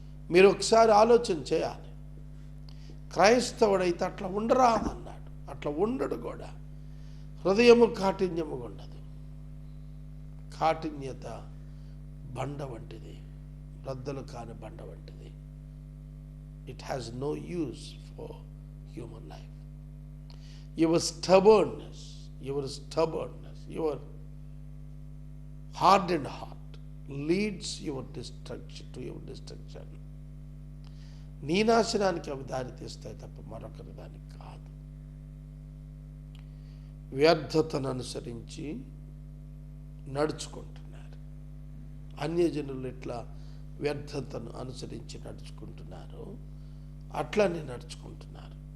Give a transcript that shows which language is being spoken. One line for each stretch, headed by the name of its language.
Telugu: మీరు ఒకసారి ఆలోచన చేయాలి. క్రైస్తవుడైతే అట్లా ఉండరాదన్నాడు, అట్లా ఉండడు కూడా. హృదయము కాఠిన్యముగా ఉండదు. కాఠిన్యత బండ వంటిది, రద్దలు కాని బండ వంటిది.
English: It has no use for human life. Your stubbornness, your hardened heart leads your destruction.
Telugu: నీ నాశనానికి అవి దారి తీస్తాయి తప్ప మరొకరి దానికి కాదు. వ్యర్థతను అనుసరించి నడుచుకుంటున్నారు. అన్యజనులు ఎట్లా వ్యర్థతను అనుసరించి నడుచుకుంటున్నారో అట్లానే నడుచుకుంటున్నారు.